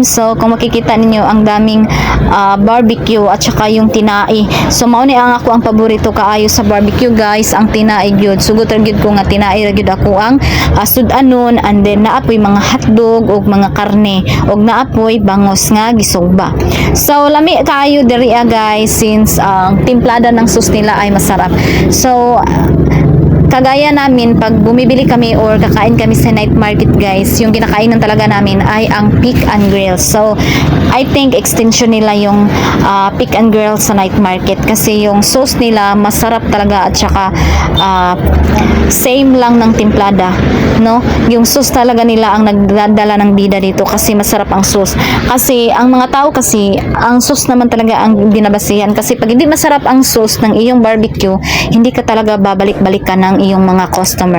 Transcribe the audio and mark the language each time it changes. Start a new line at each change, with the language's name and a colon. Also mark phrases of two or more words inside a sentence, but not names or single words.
Filipino: So kung makikita ninyo ang daming barbecue at saka yung tinai.
Cebuano: So mauni ang ako ang paborito kaayo sa barbecue guys, ang tinai gyud. Sugot ra gyud ko nga tinai ra gyud ako ang sudanon,
English: and then
Cebuano: naapoy mga hotdog og mga karne, og naapoy bangos nga gisugba. So lami kaayo diri guys,
Filipino: since ang timplada ng sauce nila ay masarap. So kagaya namin, pag bumibili kami or kakain kami sa night market guys, yung kinakainan talaga namin ay ang Pick and Grill.
English: So I think
Filipino: extension nila yung Pick and Grill sa night market kasi yung sauce nila masarap talaga, at saka same lang ng timplada, no? Yung sauce talaga nila ang nagdadala ng bida dito kasi masarap ang sauce. Kasi ang mga tao kasi, ang sauce naman talaga ang binabasihan, kasi pag hindi masarap ang sauce ng iyong barbecue, hindi ka talaga babalik-balikan ng iyong mga customer.